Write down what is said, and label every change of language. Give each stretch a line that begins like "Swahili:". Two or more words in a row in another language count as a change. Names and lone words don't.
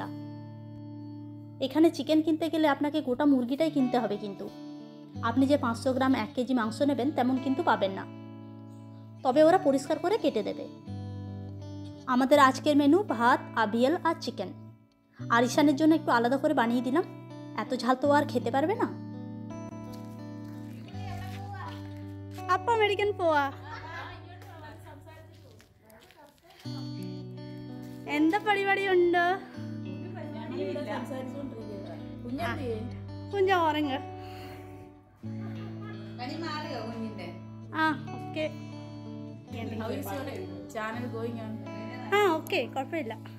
Bangla: এখানে চিকেন কিনতে গেলে আপনাকে গোটা মুরগিটাই কিনতে হবে, কিন্তু আপনি যে 500 গ্রাম 1 কেজি মাংস নেবেন তেমন কিন্তু পাবেন না, তবে ওরা পরিষ্কার করে কেটে দেবে। আমাদের আজকের মেনু ভাত, আবিয়াল আর চিকেন। আর ঈশানের জন্য একটু আলাদা করে বানিয়ে দিলাম, এত ঝাল তো আর খেতে পারবে না।
Malayalam: അപ്പ അമേരിക്കൻ പോയ എന്താ പരിപാടി ഉണ്ട്? കുഞ്ഞ ഉറങ്ങ. ഓക്കെ ഓക്കെ, കുഴപ്പമില്ല.